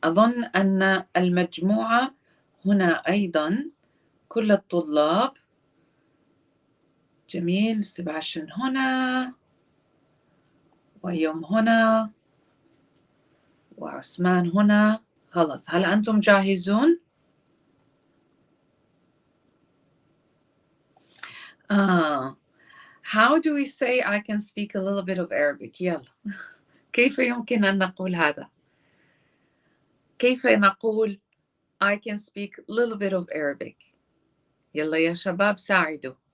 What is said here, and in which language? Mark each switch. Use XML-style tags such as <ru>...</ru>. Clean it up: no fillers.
<ar>أظن أن المجموعة هنا أيضا كل الطلاب. جميل. سباشن هنا ويوم هنا وعثمان هنا. خلاص هل أنتم جاهزون؟</ar> <en>How do we say I can speak a little bit of Arabic؟ يلا.</en> <ar>كيف يمكن أن نقول هذا؟ كيف نقول</ar> <en>I can speak a little bit of Arabic؟</en> <ar>يلا يا شباب ساعدوا.</ar>